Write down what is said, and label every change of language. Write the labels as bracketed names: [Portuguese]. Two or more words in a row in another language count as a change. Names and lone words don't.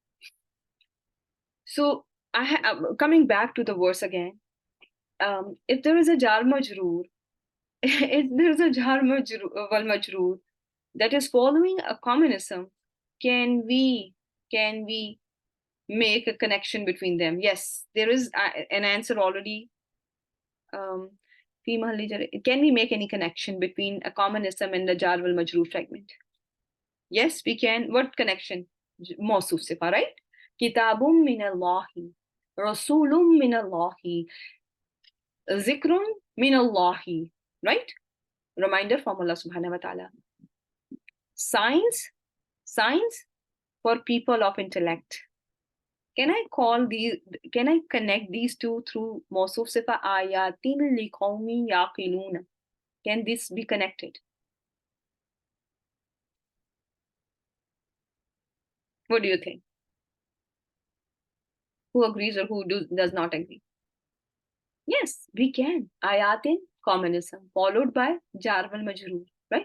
[English] So coming back to the verse again, if there is a [Arabic] جار مجرور, [English] if there is a [Arabic] جار مجرور والمجرور [English] that is following a communism, can we make a connection between them? Yes, there is an answer already. Can we make any connection between a communism and the [Arabic] جار والمجرور [English] fragment? Yes, we can. What connection? [Arabic] موصوف صفة, [English] right? [Arabic] كتابٌ من الله، رسولٌ من الله، ذكرٌ من الله, [English] right? Reminder from Allah [Arabic] سبحانه وتعالى. [English] Science for people of intellect. Can I connect these two through [Arabic] موصوف صفة آياتٍ لقومٍ يعقلون? [English] Can this be connected? What do you think? Who agrees or does not agree? Yes, we can. Ayatin, communism, followed by [Arabic] جار والمجرور, [English] right?